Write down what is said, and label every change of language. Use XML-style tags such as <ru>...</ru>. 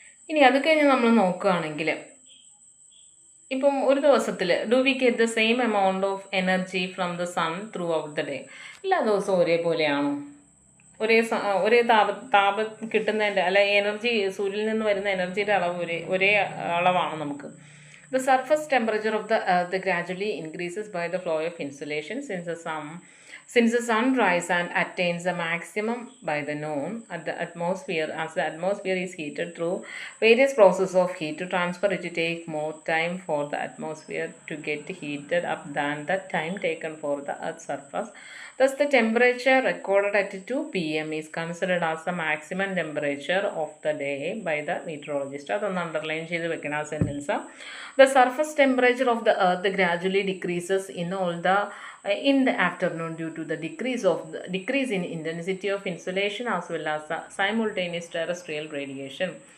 <ml>ഇനി അത് കഴിഞ്ഞ് നമ്മൾ നോക്കുകയാണെങ്കിൽ ഇപ്പം ഒരു ദിവസത്തിൽ</ml> <en>Do we get the same amount of energy from the sun throughout the day?</en> <ml>എല്ലാ ദിവസവും ഒരേപോലെയാണോ? ഒരേ താപം കിട്ടുന്നതിൻ്റെ എനർജി, സൂര്യനിൽ നിന്ന് വരുന്ന എനർജിയുടെ അളവ് ഒരേ അളവാണ് നമുക്ക്.</ml> <en>The surface temperature of the earth gradually increases by the flow of insolation since the sun rises and attains the maximum by the noon at the atmosphere. As the atmosphere is heated through various processes of heat to transfer, it takes more time for the atmosphere to get heated up than the time taken for the earth's surface. Thus, the temperature recorded at 2 p.m. is considered as the maximum temperature of the day by the meteorologist.</en> <ml>അതൊന്ന് underline ചെയ്ത് വെക്കണം ആ sentence.</ml> <en>The surface temperature of the earth gradually decreases in the afternoon due to the decrease in intensity of insolation as well as the simultaneous terrestrial radiation.</en>